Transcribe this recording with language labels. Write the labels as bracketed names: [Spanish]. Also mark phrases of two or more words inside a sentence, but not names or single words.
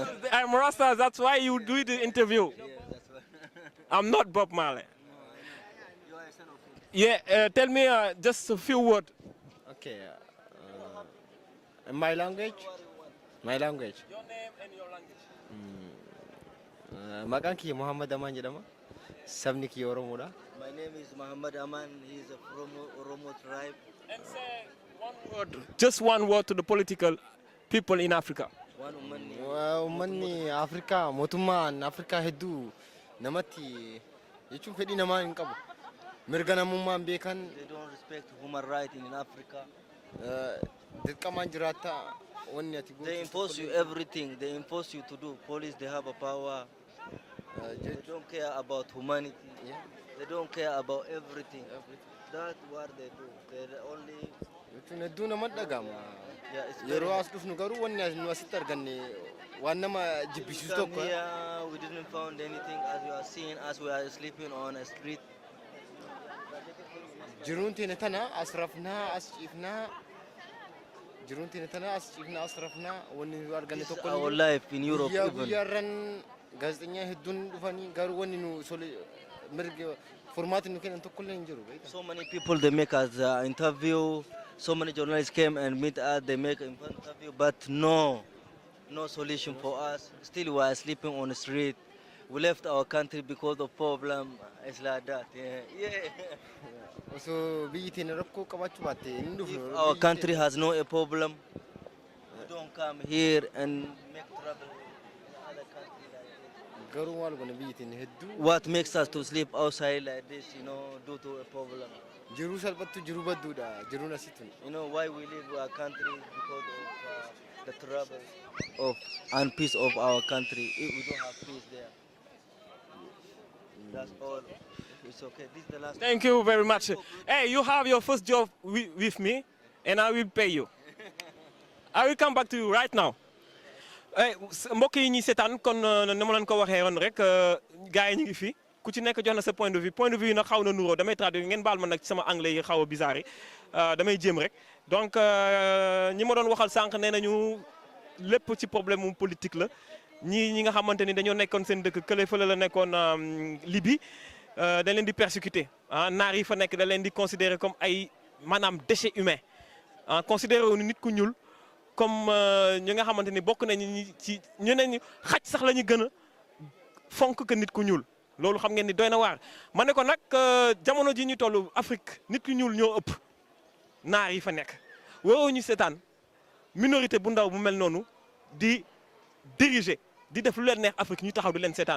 [English] I'm Rasta, that's why you do the interview. Yeah, that's why. I'm not Bob Marley. Yeah, tell me just a few words. Okay. My language? My language. Your name and your language. [Oromo] Makan ki Muhammad Aman jedama. Sabniki Oromoda. [English] My name is Muhammad Aman. He is from Oromo tribe. And say just one word to the political people in Africa. One woman. [Oromo] Uummanni Afrikaa mootummaan Afrikaa hedduu namatti jechuun fedhii namaa hin qabu. Mirga namummaan beekan [English] They don't respect human rights in Africa. [Oromo] dirqamaan jiraata wanni ati [English] They impose you everything. They impose you to do. Police, they have a power. They don't care about humanity. They don't care about everything. That's what they do. They only. [Oromo] jechuun hedduu nama dhagama. [English] Yeah, it's very [Oromo] Yeroo as dhufnu garuu wanni nu asitti arganne waan nama jibbisiisu [English] come [Oromo] tokko. [English] here, we didn't find anything as you are seeing as we are sleeping on a street. [Oromo] Jiruun teenya tana as rafnaa as ciifnaa. Jiruun teenya tana as ciifnaa as rafnaa wanni nu arganne [English] This is [Oromo] tokko. [English] our life in Europe [Oromo] Guyyaa [English] even. [Oromo] guyyaarran gaazexeessaa hedduun dhufanii garuu wanni nu mirga furmaati nu kennan tokko illee hin jiru. [English] So many people they make us interview. So many journalists came and meet us. They make an interview, but no solution for us. Still, we are sleeping on the street. We left our country because of problem. It's like that. Yeah. [Oromo] Osoo biyyi teenya rakkoo qabaachuu baatte hin [English] If [Oromo] dhufnu. [English] our country has no a problem, we don't come here and make trouble in other country like this. [Oromo] Garuu maal goone biyyi teenya hedduu [English] What makes us to sleep outside like this, due to a problem? [Oromo] jiruu salphattu jiruu badduudha jiruun asitti. [English] Why we leave our country because of the trouble of and peace of our country. If we don't have peace there, that's all. It's okay. This is the last. Thank you very much. Hey, you have your first job with me, and I will pay you. I will come back to you right now. [Wolof] Mbokk yi ñuy seetaan kon na ma leen ko waxee woon rek gars yi ñu ngi fi ku ci nekk jox na sa [French] point de vue [Wolof] yi nag xaw na nuroo damay traduire ngeen baal ma nag ci sama anglais yi xaw a bizarre yi damay jéem rek donc ñi ma doon waxal sànq nee nañu lépp ci problème mu politique la ñi nga xamante ni dañoo nekkoon seen dëkk kële fële la nekkoon Libye dañ leen di persécuter naar yi fa nekk da leen di [French] considérer comme [Wolof] ay maanaam [French] déchets humains considéré [Wolof] wu nit ku ñuul comme ñi nga xamante ni bokk nañu ci ñu ne xaj sax la ñu gën a fonk que nit ku ñuul loolu xam ngeen ni doy na waar. ma ne ko nag jamono ji ñu toll Afrique nit ku ñuul ñoo ëpp naar yi fa nekk waroo ñu seetaan minorité bu ndaw bu mel noonu di diriger di def lu leen neex Afrique ñu taxaw di leen seetaan.